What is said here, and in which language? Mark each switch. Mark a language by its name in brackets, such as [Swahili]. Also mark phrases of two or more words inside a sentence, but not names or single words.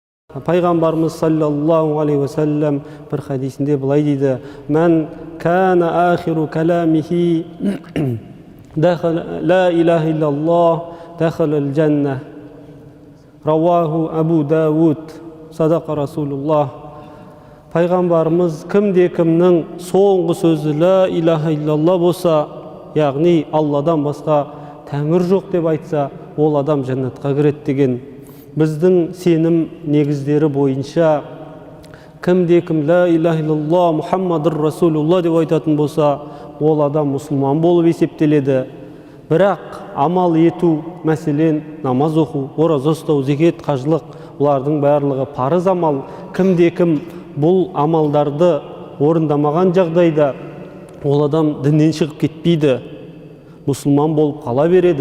[Kazakh] Пайғамбарымыз [Arabic] صلى الله عليه وسلم [Kazakh] бір хадисінде былай дейді: [Arabic] "من كان آخر كلامه لا إله إلا الله دخل الجنة". رواه أبو داود. صدق رسول الله. [Kazakh] Пайғамбарымыз кімде-кімнің соңғы сөзі [Arabic] لا إله إلا الله [Kazakh] болса, яғни Алладан басқа тәңір жоқ деп айтса, ол адам жәннатқа кіреді деген. Біздің сенім негіздері бойынша кімде-кім [Arabic] لا إله إلا الله محمد رسول الله [Kazakh] деп айтатын болса, ол адам мұсылман болып есептеледі. Бірақ амал ету, мәселен намаз оқу, ораза ұстау, зекет, қажылық, бұлардың барлығы парыз амал. Кімде-кім бұл амалдарды орындамаған жағдайда ол адам діннен шығып кетпейді, мұсылман болып қала береді.